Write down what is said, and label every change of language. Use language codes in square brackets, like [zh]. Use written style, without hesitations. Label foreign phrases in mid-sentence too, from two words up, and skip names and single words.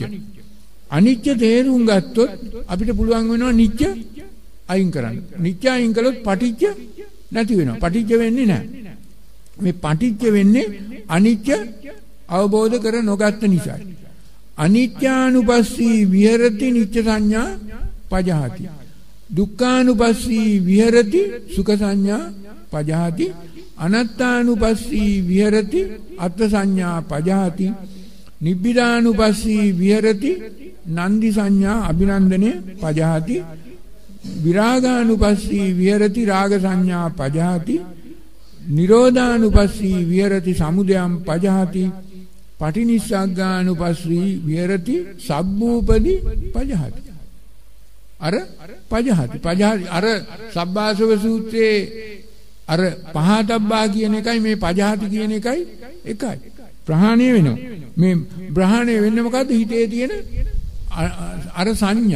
[si] අනිච්ච තේරුම් ගත්තොත් අපිට පුළුවන් වෙනවා නිච්ච අයින් කරන්න. නිච්ච අයින් කළොත් පටිච්ච නැති වෙනවා. පටිච්ච වෙන්නේ නැහැ. මේ පටිච්ච වෙන්නේ අනිච්ච අවබෝධ කර නොගත්ත නිසායි. [pi] අනිත්‍යානුපස්සී විහෙරති නිච්ච සංඥා පජහති. දුක්ඛානුපස්සී විහෙරති සුඛ සංඥා පජහති. අනත්තානුපස්සී විහෙරති අත්ථ සංඥා පජහති. නිබ්බිදානුපස්සී විහෙරති නන්දි සංඥා අභිනන්දනේ පජහති. විරාගානුපස්සී විහෙරති රාග සංඥා පජහති. නිරෝධානුපස්සී විහෙරති සමුදයං පජහති. පටිනිස්සග්ගානුපස්සී විහෙරති සබ්බූපදී පජහති. [si] අර පජහති අර සබ්බාසව සූත්‍රයේ අර පහතබ්බා කියන එකයි මේ පජහති කියන එකයි එකයි. ප්‍රහාණය වෙනවා. මේ ප්‍රහාණය වෙන්නේ මොකද්ද? හිතේ තියෙන අර සංඥා.